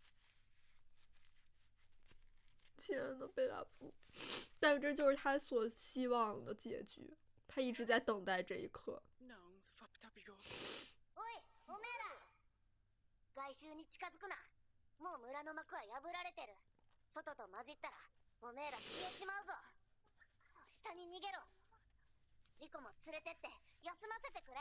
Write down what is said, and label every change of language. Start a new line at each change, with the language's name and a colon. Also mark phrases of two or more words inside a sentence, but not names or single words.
Chinese: 天呐，贝拉夫！但是这就是他所希望的结局，他一直在等待这一刻。
Japanese: なんすファプタピロ。おい、おめえら外周に近づくな。もう村の幕は破られてる。外と混じったらおめえら消えちまうぞ。下に逃げろ。リコも連れてって休ませてくれ。